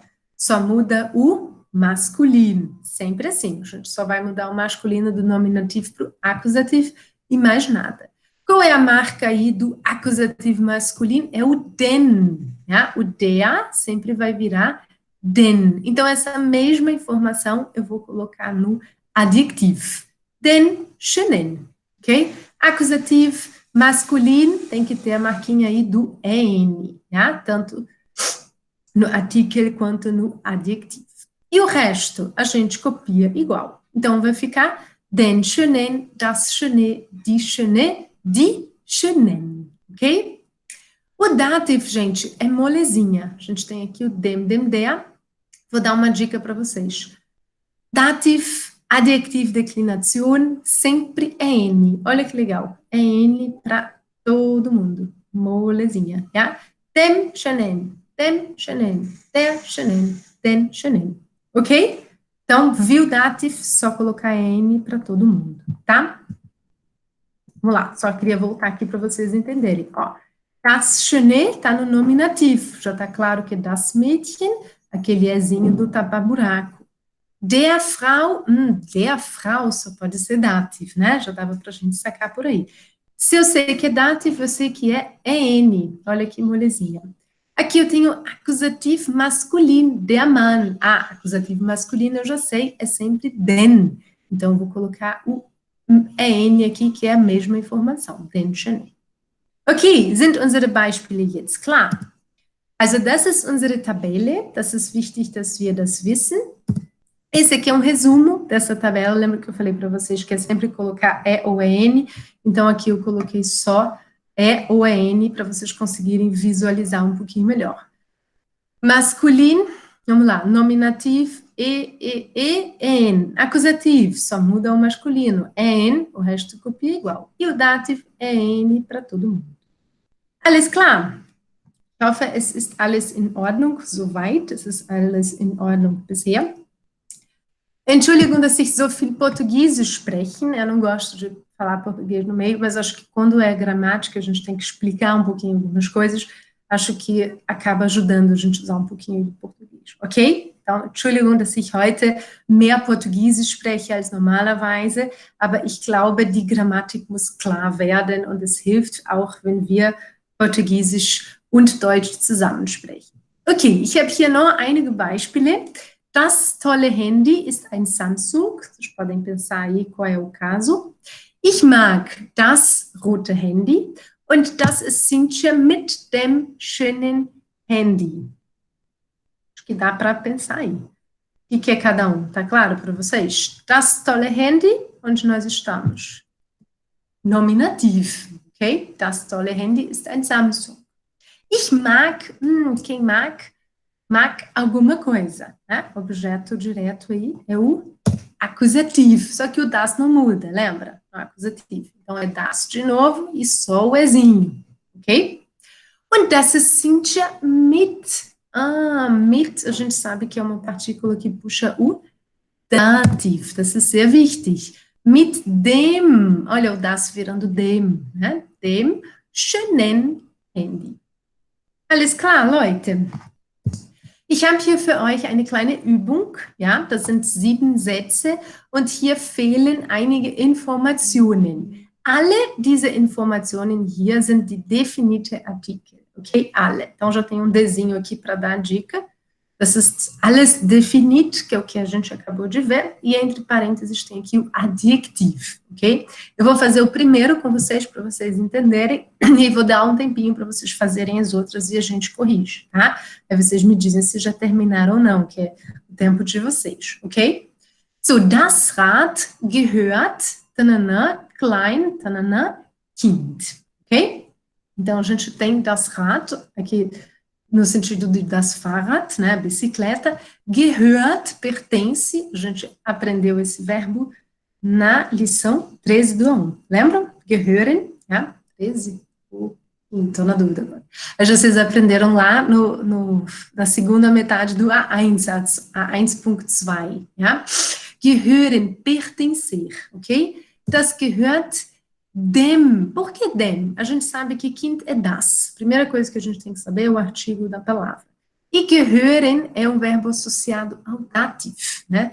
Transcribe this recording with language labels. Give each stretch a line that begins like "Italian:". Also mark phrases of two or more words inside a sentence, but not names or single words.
Portuguese: Só muda o masculino, sempre assim, a gente só vai mudar o masculino do nominativo para o acusativo e mais nada. Qual é a marca aí do acusativo masculino? É o den, né? O der sempre vai virar den. Então, essa mesma informação eu vou colocar no adjetivo.
German: Den schönen,
Portuguese: ok? Acusativo masculino tem que ter a marquinha aí do EN, né? Tanto no artigo quanto no adjetivo. E o resto a gente copia igual. Então vai ficar
German: den schönen, das schöne, die schöne, die schönen,
Portuguese: ok? O dativo, gente, é molezinha. A gente tem aqui o
German: dem, der.
Portuguese: Vou dar uma dica para vocês. Dativo, adjetivo, declinação, sempre é N. Olha que legal. É N para todo mundo. Molezinha, tá?
German: Dem schönen, dem schönen, der schönen, den schönen.
Portuguese: Ok? Então, viu dativo, só colocar N para todo mundo, tá? Vamos lá, só queria voltar aqui para vocês entenderem. Ó,
German: das schöne
Portuguese: está no nominativo, já está claro que
German: das Mädchen,
Portuguese: aquele ezinho do tapa-buraco.
German: Der Frau
Portuguese: só pode ser dativo, né? Já dava para a gente sacar por aí. Se eu sei que é dativo, eu sei que é EN. Olha que molezinha. Aqui eu tenho acusativo masculino,
German: der Mann.
Portuguese: Ah, acusativo masculino eu já sei, é sempre den. Então, eu vou colocar o EN aqui, que é a mesma informação,
German: den schönen. Okay, sind unsere Beispiele jetzt klar? Also, das ist unsere Tabelle. Das ist wichtig, dass wir das wissen.
Portuguese: Esse aqui é um resumo dessa tabela. Lembra que eu falei para vocês que é sempre colocar E ou EN? Então, aqui eu coloquei só E ou EN para vocês conseguirem visualizar um pouquinho melhor. Masculino, vamos lá, nominativo, EN. Acusativo, só muda o masculino, EN, o resto copia igual. E o dativo, EN para todo mundo.
German: Alles klar? Ich hoffe, es ist alles in Ordnung soweit. Es ist alles in Ordnung bisher. Entschuldigung, dass ich so viel Português sprechen.
Portuguese: Eu não gosto de falar português no meio, mas acho que quando é gramática, a gente tem que explicar um pouquinho algumas coisas. Acho que acaba ajudando a gente a usar um pouquinho de português, ok? Então,
German: Entschuldigung, dass ich heute mehr Portugiesisch spreche als normalerweise, aber ich glaube, die Grammatik muss klar werden und es hilft auch, wenn wir Portugiesisch und Deutsch zusammensprechen. Okay, ich habe hier noch einige Beispiele. Das tolle Handy ist ein Samsung.
Portuguese: Vocês podem pensar aí qual é o caso.
German: Ich mag das rote Handy und das ist Cynthia mit dem schönen Handy.
Portuguese: Acho que dá para pensar aí. O que é cada um? Tá claro para vocês?
German: Das tolle Handy,
Portuguese: onde nós estamos? Nominativ, ok?
German: Das tolle Handy ist ein Samsung. Ich mag,
Portuguese: quem mag alguma coisa, né? Objeto direto aí é o acusativo, só que o das não muda, lembra? O acusativo. Então é das de novo e só o ezinho, ok?
German: Und das ist Cynthia mit. Mit,
Portuguese: a gente sabe que é uma partícula que puxa o dativo,
German: das ist sehr wichtig. Mit dem,
Portuguese: olha o das virando dem, né?
German: Dem schönen Handy. Alles klar, Leute? Ich habe hier für euch eine kleine Übung, ja, das sind 7 Sätze und hier fehlen einige Informationen. Alle diese Informationen hier sind die definite Artikel, ok? Alle.
Portuguese: Então, já tem um desenho aqui para dar a dica.
German: Das ist alles
Portuguese: definido, que é o que a gente acabou de ver, e entre parênteses tem aqui o adjetivo, ok? Eu vou fazer o primeiro com vocês, para vocês entenderem, e vou dar um tempinho para vocês fazerem as outras e a gente corrige, tá? Aí vocês me dizem se já terminaram ou não, que é o tempo de vocês, ok?
German: So, das Rad gehört, tanana, klein, tanana, Kind,
Portuguese: ok? Então, a gente tem
German: das Rad,
Portuguese: aqui no sentido de
German: das Fahrrad,
Portuguese: né, bicicleta, gehört, pertence, a gente aprendeu esse verbo na lição 13 do A1, lembram?
German: Gehören, ja, 13,
Portuguese: estou na dúvida agora. Mas vocês aprenderam lá na segunda metade do A1, A1.2, ja? Gehören, pertencer, ok?
German: Das gehört dem.
Portuguese: Por que dem? A gente sabe que Kind é das. Primeira coisa que a gente tem que saber é o artigo da palavra. E gehören é um verbo associado ao dativo, né?